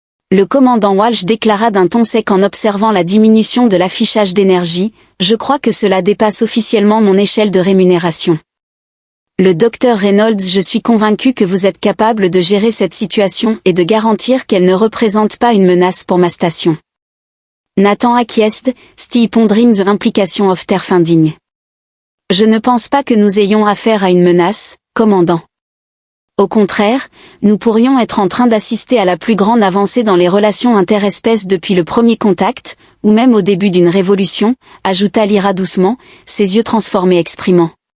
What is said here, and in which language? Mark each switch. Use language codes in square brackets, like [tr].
[fr] Le commandant Walsh déclara d'un ton sec en observant la diminution de l'affichage d'énergie, « Je crois que cela dépasse officiellement mon échelle de rémunération. » Le docteur Reynolds, je suis convaincu que vous êtes capable de gérer cette situation et de garantir qu'elle ne représente pas une menace pour ma station. [en] Nathan acquiesced, still pondering the implication of their finding. [fr] Je ne pense pas que nous ayons affaire à une menace, commandant. Au contraire, nous pourrions être en train d'assister à la plus grande avancée dans les relations interespèces depuis le premier contact, ou même au début d'une révolution, ajouta Lyra doucement, ses yeux transformés exprimant.